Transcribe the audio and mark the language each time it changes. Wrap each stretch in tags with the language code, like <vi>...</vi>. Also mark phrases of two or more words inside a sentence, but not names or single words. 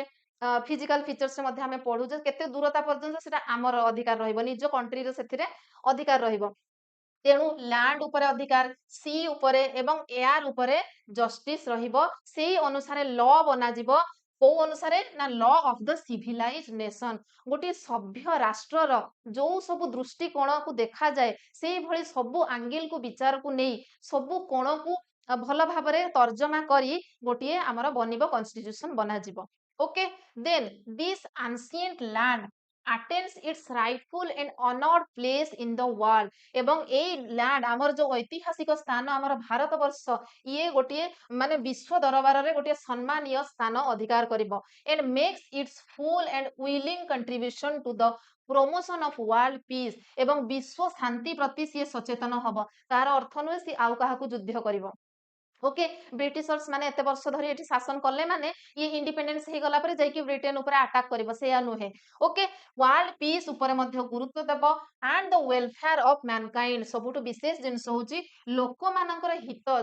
<en>physical features</en> <or>ମଧ୍ୟ ଆମେ ପଢୁଛେ କେତେ ଦୂରତା ପର୍ଯ୍ୟନ୍ତ ସେଟା ଆମର ଅଧିକାର ରହିବ ନିଜ କଣ୍ଟ୍ରିର ସେଥିରେ ଅଧିକାର ରହିବ ତେଣୁ ଲ୍ୟାଣ୍ଡ ଉପରେ ଅଧିକାର ସି ଉପରେ ଏବଂ ଏୟାର ଉପରେ ଜଷ୍ଟିସ ରହିବ ସେଇ ଅନୁସାରେ ଲ ବନାଯିବ କୋଉ ଅନୁସାରେ ନା</or> <en>law of the civilize nation</en> <or>ଗୋଟିଏ ସଭ୍ୟ ରାଷ୍ଟ୍ରର ଯୋଉ ସବୁ ଦୃଷ୍ଟିକୋଣକୁ ଦେଖାଯାଏ ସେଇଭଳି ସବୁ ଆଙ୍ଗେଲକୁ ବିଚାରକୁ ନେଇ ସବୁ କୋଣକୁ ଭଲ ଭାବରେ ତର୍ଜମା କରି ଗୋଟିଏ ଆମର ବନିବ କନଷ୍ଟିଟ୍ୟୁସନ ବନାଯିବ</or> <en>okay then this ancient land attains its rightful and honored place in the world</en> <or>ଏବଂ ଏଇ ଲ୍ୟାଣ୍ଡ ଆମର ଯୋଉ ଐତିହାସିକ ସ୍ଥାନ ଆମର ଭାରତ ବର୍ଷ ଇଏ ଗୋଟିଏ ମାନେ ବିଶ୍ୱ ଦରବାରରେ ଗୋଟିଏ ସମ୍ମାନୀୟ ସ୍ଥାନ ଅଧିକାର କରିବ</or> <en>and makes its full and willing contribution to the promotion of world peace</en> <or>ଏବଂ ବିଶ୍ୱ ଶାନ୍ତି ପ୍ରତି ସିଏ ସଚେତନ ହବ ତାର ଅର୍ଥ ନୁହେଁ ସିଏ ଆଉ କାହାକୁ ଯୁଦ୍ଧ କରିବ</or> <en>okay Britishers</en> <or>ମାନେ ଏତେ ବର୍ଷ ଧରି ଏଠି ଶାସନ କଲେ ମାନେ ଇଏ ଇଣ୍ଡିପେଣ୍ଡେନ୍ସ ହେଇଗଲା ପରେ ଯାଇକି ବ୍ରିଟେନ ଉପରେ ଆଟାକ କରିବ ସେଇଆ ନୁହେଁ</or> <en>okay world peace</en> <or>ଉପରେ ମଧ୍ୟ ଗୁରୁତ୍ୱ ଦେବ</or> <en>and the welfare of mankind</en> <or>ସବୁଠୁ ବିଶେଷ ଜିନିଷ ହଉଛି ଲୋକମାନଙ୍କର ହିତ</or>